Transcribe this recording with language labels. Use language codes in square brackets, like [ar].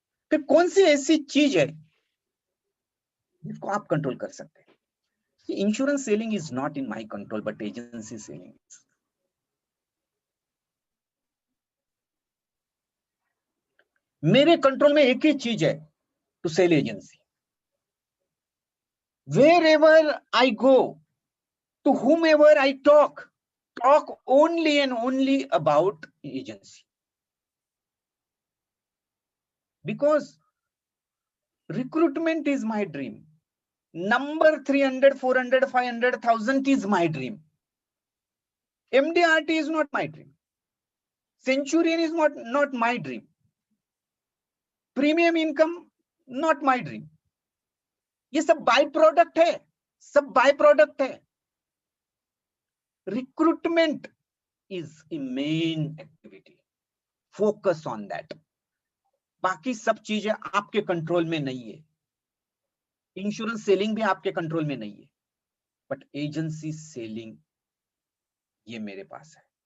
[hi] फिर कौन सी ऐसी चीज है जिसको आप कंट्रोल कर सकते हैं? [en] Insurance selling is not in my control, but agency selling is. [hi] मेरे कंट्रोल में एक ही चीज है, [en] To sell agency. Wherever I go, to whomever I talk only and only about agency. Because recruitment is my dream. Number 300, 400, 500,000 is my dream. MDRT is not my dream. Centurion is not my dream. Premium income, not my dream. [hi] ये सब by product है, [en] सब by product है। Recruitment is a main activity, focus on that. [hi] बाकी सब चीजें आपके control में नहीं है। इंश्योरेंस सेलिंग भी आपके कंट्रोल में नहीं है, बट एजेंसी सेलिंग ये मेरे पास है।